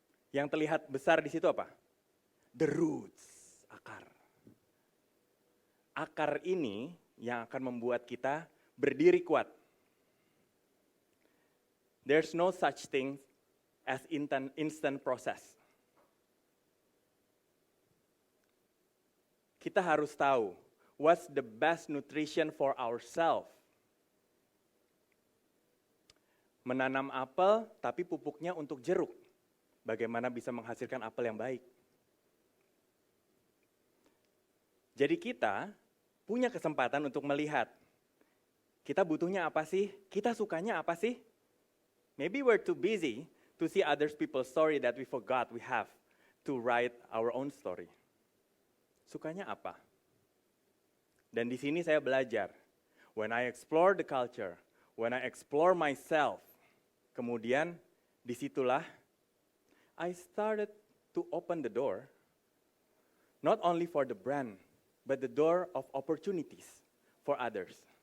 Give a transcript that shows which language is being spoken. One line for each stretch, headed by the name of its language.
Indonesian: Yang terlihat besar di situ apa?
English: The roots,
Indonesian: akar. Akar ini yang akan membuat kita berdiri kuat.
English: There's no such thing as instant process.
Indonesian: Kita harus tahu
English: what's the best nutrition for ourselves.
Indonesian: Menanam apel tapi pupuknya untuk jeruk. Bagaimana bisa menghasilkan apel yang baik? Jadi kita punya kesempatan untuk melihat kita butuhnya apa sih? Kita sukanya apa sih?
English: Maybe we're too busy to see other people's story that we forgot we have to write our own story.
Indonesian: Sukanya apa? Dan di sini saya belajar.
English: When I explore the culture, when I explore myself,
Indonesian: kemudian disitulah
English: I started to open the door, not only for the brand, but the door of opportunities for others.